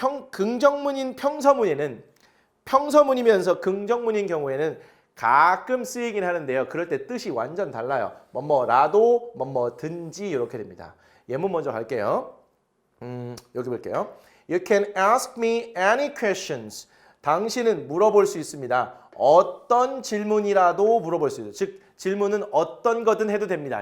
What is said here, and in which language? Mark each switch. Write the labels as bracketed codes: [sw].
[ko] 긍정문인 평서문에는 평서문이면서 긍정문인 경우에는 가끔 쓰이긴 하는데요. 그럴 때 뜻이 완전 달라요. 뭐뭐라도 뭐뭐든지 이렇게 됩니다. 예문 먼저 갈게요. 여기 볼게요. [en] You can ask me any questions. [ko] 당신은 물어볼 수 있습니다. 어떤 질문이라도 물어볼 수 있어요. 즉 질문은 어떤 거든 해도 됩니다.